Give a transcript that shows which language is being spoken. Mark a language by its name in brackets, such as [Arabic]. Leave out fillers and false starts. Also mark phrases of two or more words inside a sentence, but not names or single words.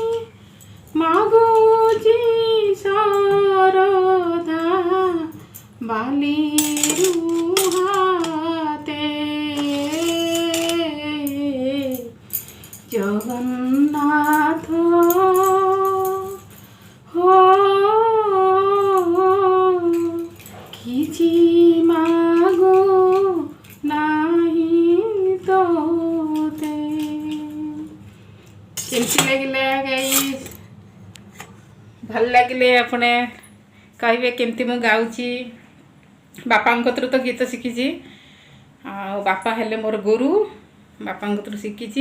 [Odia] ମାଗୁଛି ସରଦା ବାଲି ରୁହାତେ, ଜଗନ୍ନାଥ ହୋ କିଛି ମାଗୁ ନାହିଁ ତୋତେ। କେମତି ଲାଗିଲା ଗାଇସ? ଭଲ ଲାଗିଲେ ଆପଣେ କହିବେ କେମତି ମୁଁ ଗାଉଛି। ବାପା କତରୁ ତୋ ଗୀତ ଶିଖି, ବାପା ହେଲେ ମୋର ଗୁରୁ, ବାପା କତରୁ ଶିଖି।